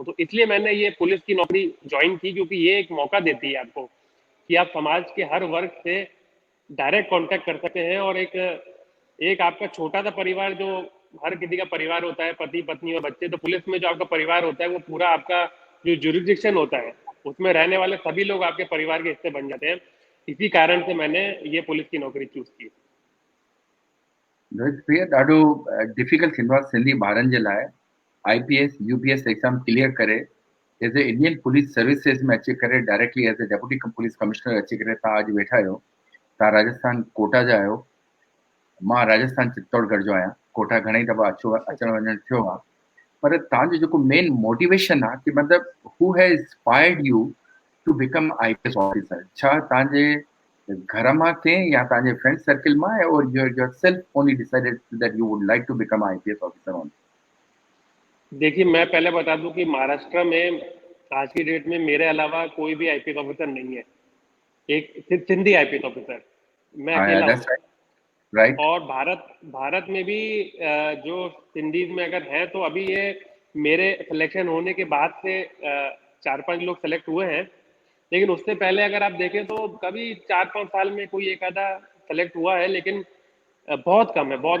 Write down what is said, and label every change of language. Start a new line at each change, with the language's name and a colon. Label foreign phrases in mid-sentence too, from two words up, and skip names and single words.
Hindi: तो इसलिए मैंने ये पुलिस की नौकरी ज्वाइन की, क्योंकि ये एक मौका देती है आपको कि आप समाज के हर वर्ग से डायरेक्ट कांटेक्ट कर सकते हैं और एक आपका छोटा सा परिवार, जो हर किसी का परिवार होता है, पति पत्नी और बच्चे, तो पुलिस में जो आपका परिवार होता है वो पूरा आपका जो जुरिडिक्शन होता है उसमें रहने वाले सभी लोग आपके परिवार के हिस्से बन जाते हैं। इसी कारण से मैंने ये पुलिस की नौकरी चूज की।
Sindhi: ॾाढो डिफिकल्ट थींदो आहे सिंधी ॿारनि जे लाइ IPS UPS एग्ज़ाम क्लियर करे
English: as a Indian Police Services
Sindhi: में अची करे डायरेक्टली
English: as a deputy police commissioner
Sindhi: अची करे तव्हां अॼु वेठा आहियो, तव्हां राजस्थान कोटा जा आहियो। मां राजस्थान चित्तौड़गढ़ जो आहियां। कोटा घणेई दफ़ा अचण वञण थियो आहे, पर तव्हांजो जेको मेन मोटिवेशन आहे कि मतिलबु
English: who has inspired you to become IPS officer,
Sindhi: छा तव्हांजे घर मां कंहिं या तव्हांजे फ्रेंड सर्किल मां, और
English: your self only decided that you would like to become IPS officer only?
Hindi: देखिए, मैं पहले बता दूं कि महाराष्ट्र में आज की डेट में मेरे अलावा कोई भी IPS ऑफिसर नहीं है। एक सिर्फ सिंधी IPS ऑफिसर, मैं अकेला हूँ। राइट। और भारत में भी जो सिंधीज में अगर है तो अभी ये मेरे सिलेक्शन होने के बाद से 4-5 लोग सेलेक्ट हुए हैं, लेकिन उससे पहले अगर आप देखें तो कभी 4-5 साल में कोई एक आधा सेलेक्ट हुआ है, लेकिन बहुत कम है, बहुत।